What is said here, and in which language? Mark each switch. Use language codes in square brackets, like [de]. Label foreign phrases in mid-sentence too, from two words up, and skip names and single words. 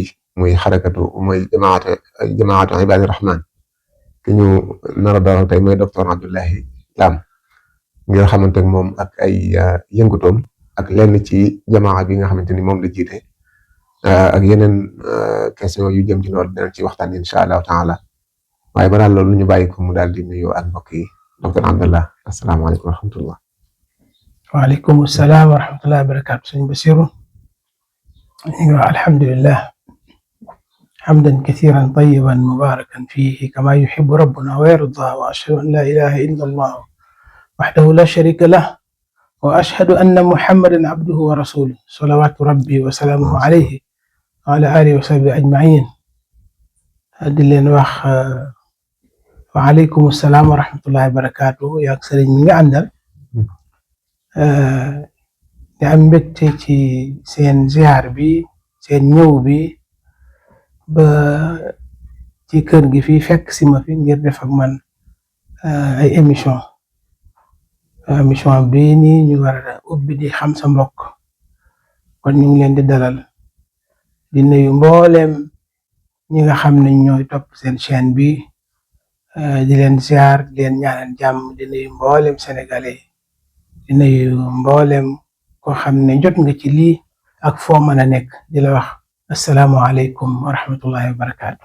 [wo] bi muy xarakatu muy jamaatu ibaadi rahman ki ñu nar a dalal tey mooy docteur Abdoulaye Lam ngir xamante ne moom ak ay yëngutoom ak lenn ci jamaa bi nga xamante ni moom la jiite ak yeneen question yu jëm ci loolu dinañ ci waxtaan [ar] إن شاء الله تعالى [wo] waaye balaa loolu ñu bàyyi ko mu daal di nuyu ak mbokk yi docteur Abdoulaye [ar] السلام عليكم ورحمة الله. وعليكم السلام ورحمة الله وبركاته. sëñ Basiru alhamdulillah حمدا كثيرا طيبا مباركا فيه كما يحب ربنا ويرضى وأشهد أن لا إله إلا الله وحده لا شريك له وأشهد أن محمدا عبده ورسوله صلوات ربي وسلامه عليه وعلى آله وصحبه أجمعين. أدلين وعليكم السلام ورحمة الله وبركاته يا أكثر من عندنا [wo] am mbégte ci seen ziar bi seen ñëw bi ba ci kër gi fii fekk si ma fi ngir def ak man ay émission bi nii ñu war a ubbi di xam sa mbokk kon ñu ngi leen di dalal di nuyu mbooleem ñi nga xam ne ñooy topp seen chaîne bi di leen ziar di leen ñaanal jàmm di nuyu mbooleem sénégalais di nuyu mbooleem koo xam ne jot nga ci lii ak foo mën a nekk di la wax [ar] السلام عليكم ورحمة الله وبركاته.